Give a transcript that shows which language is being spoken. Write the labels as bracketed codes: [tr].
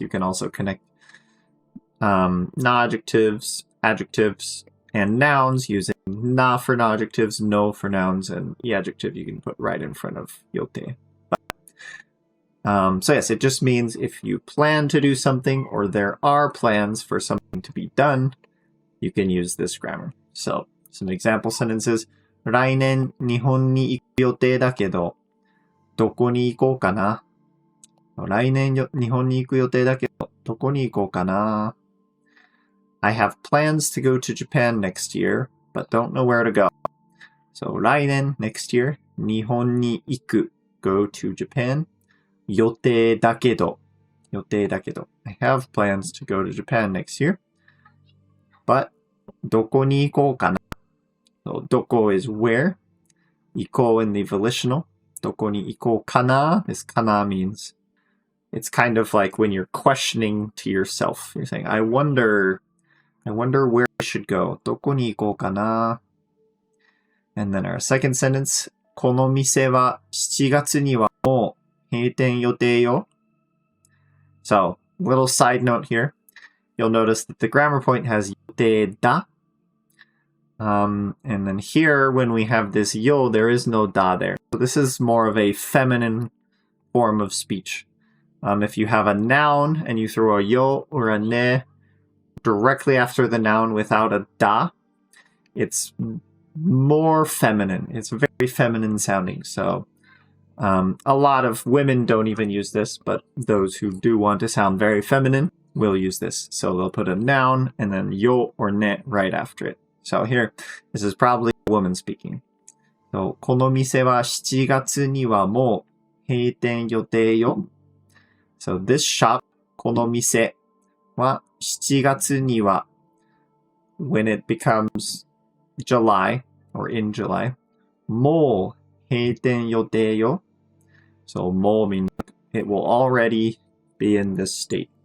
[en] You can also connect non-adjectives, adjectives, and nouns using na for non-adjectives, no for nouns, and the adjective you can put right in front of 予定. So yes, it just means if you plan to do something or there are plans for something to be done, you can use this grammar. So some example sentences. [ja] 来年日本に行く予定だけど、どこに行こうかな? 来年日本に行く予定だけど、どこに行こうかな? [en] I have plans to go to Japan next year, but don't know where to go. So 来年 next year, [ja] 日本に行く [en] go to Japan. [ja] 予定だけど 予定だけど [en] I have plans to go to Japan next year. But [ja] どこに行こうかな? [en] So どこ is where. 行こう in the volitional. [ja] どこに行こうかな? [en] This かな means it's kind of like when you're questioning to yourself. You're saying, I wonder I wonder where I should go. [ja] どこに行こうかな。 [en] And then our second sentence. [ja] この店は7月にはもう閉店予定よ。 [en] So, little side note here. You'll notice that the grammar point has 予定だ. And then here, when we have this yo, there is no da there. So this is more of a feminine form of speech. If you have a noun and you throw a yo or a ne directly after the noun without a da, it's more feminine. It's very feminine sounding. So a lot of women don't even use this, but those who do want to sound very feminine will use this. So they'll put a noun and then yo or ne right after it. So here, this is probably a woman speaking. So, [ja] この店は7月にはもう閉店予定よ。 [en] So this shop, [ja] この店は7月には [en] when it becomes July or in July, [ja] もう閉店予定よ. [en] So もう means it will already be in this state.